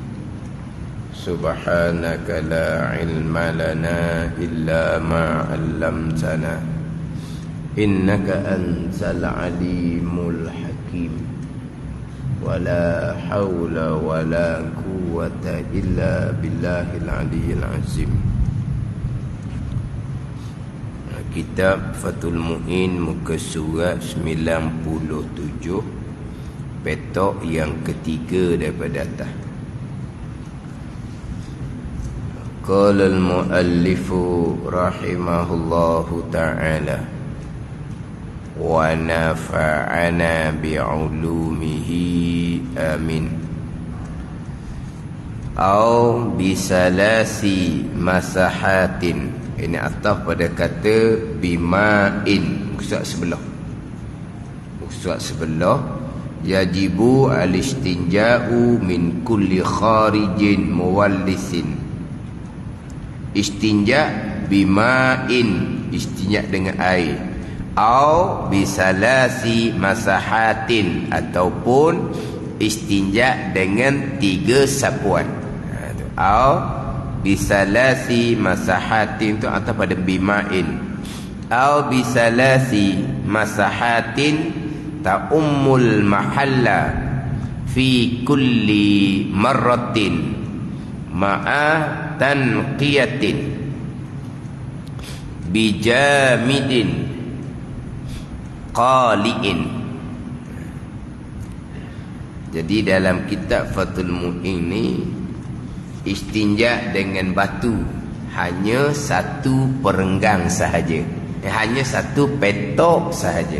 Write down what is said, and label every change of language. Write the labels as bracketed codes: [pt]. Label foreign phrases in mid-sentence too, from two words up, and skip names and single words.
[ar] سبحانك لا علم لنا إلا ما علمتنا إنك أنت العليم الحكيم. ولا حول ولا قوة إلا بالله العلي العظيم. [ms] Kitab Fathul Mu'in, muka surat 97, petok yang ketiga daripada atas. [ar] قال المؤلف رحمه الله تعالى ونفعنا بعلومه آمين. أو بثلاث مسحات, [ms] ini ataf pada kata bima'in, surat sebelah. [ar] يجب الاستنجاء من كل خارج ملوث. استنجاء بماء, [ms] istinja' dengan air. [ar] أو بثلاث مسحات, [ms] ataupun istinja' dengan 3 sapuan. [ar] أو بثلاث مسحات [ms] tu atau pada bima'in. [ar] أو بثلاث مسحات تعم المحل في كل مرة مع تنقية بجامد قالع. [ms] Jadi dalam kitab Fathul Mu'in ni, istinja dengan batu hanya satu perenggang sahaja, hanya satu petok sahaja.